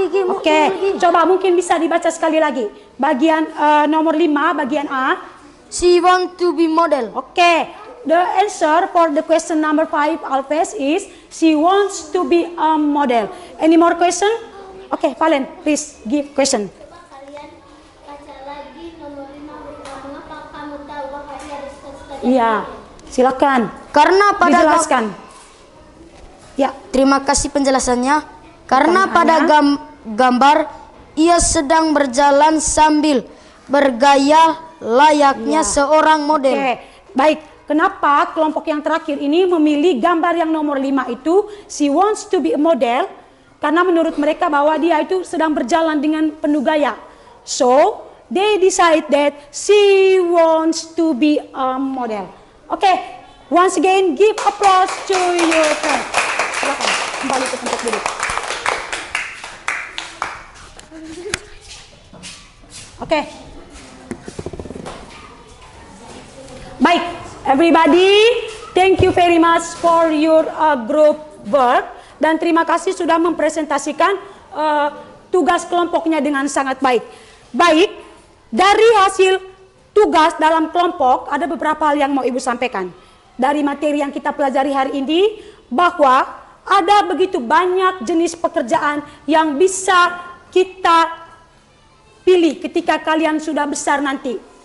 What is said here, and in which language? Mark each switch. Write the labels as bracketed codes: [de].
[id] Oke, coba mungkin bisa dibaca sekali lagi. Bagian nomor 5, bagian A. [en] She want to be model. Oke, the answer for the question number 5 Alves is she wants to be a model. Any more question? Oke, Valen, please give question. [id] Kalian baca lagi nomor 5 mengapa kamu tahu bahwa ia ada cita-cita? Iya, silakan. Karena pada Dijelaskan. Ya, Terima kasih penjelasannya. Karena pada gambar ia sedang berjalan sambil bergaya layaknya seorang model. oke. Baik, kenapa kelompok yang terakhir ini memilih gambar yang nomor 5 itu? [en] She wants to be a model. [id] Karena menurut mereka bahwa dia itu sedang berjalan dengan penuh gaya. [en] So, they decide that she wants to be a model. Oke, once again give applause to your friend. [id] Silakan kembali ke tempat duduk. Oke. [en] Baik, everybody, thank you very much for your group work. [id] Dan terima kasih sudah mempresentasikan tugas kelompoknya dengan sangat baik. Baik, dari hasil tugas dalam kelompok ada beberapa hal yang mau Ibu sampaikan. Dari materi yang kita pelajari hari ini, bahwa ada begitu banyak jenis pekerjaan yang bisa kita pilih ketika kalian sudah besar nanti.